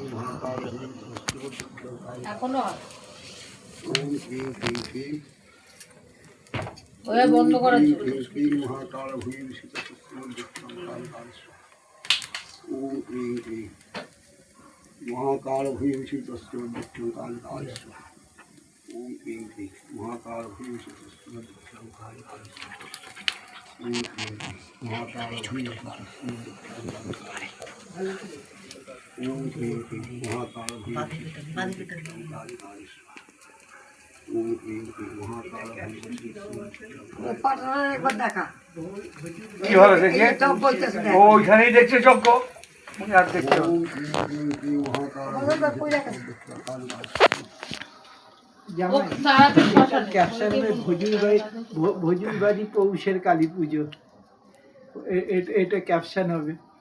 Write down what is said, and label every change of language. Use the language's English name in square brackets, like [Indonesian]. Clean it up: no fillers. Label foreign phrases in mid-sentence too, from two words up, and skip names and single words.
[Bangla] এখনো [Sanskrit] ॐ क्रीं क्रीं क्रीं [Bangla] ওয়া বন্ধ করা ছিল। [Sanskrit] क्रीं महाकाल भूमिषित ओम क्रीं क्रीं महाकाल भूमिषित दक्षिण काल काल ओम क्रीं क्रीं महाकाल भूमिषित दक्षिण काल काल ओम क्रीं क्रीं महाकाल भूमिषित दक्षिण काल ओम क्रीं क्रीं महाकाल भूमिषित काल काल [Bangla] পাটনার একবার দেখা কি ভালো দেখে সব বলতেছে দেখ। ওইখানেই দেখছে চক্র আর দেখছে না। আমাদের তো পয়সা গেছে। জামাই ক্যাপশন ভজুরবাড়ি পৌষের কালী পুজো এটা ক্যাপশন হবে।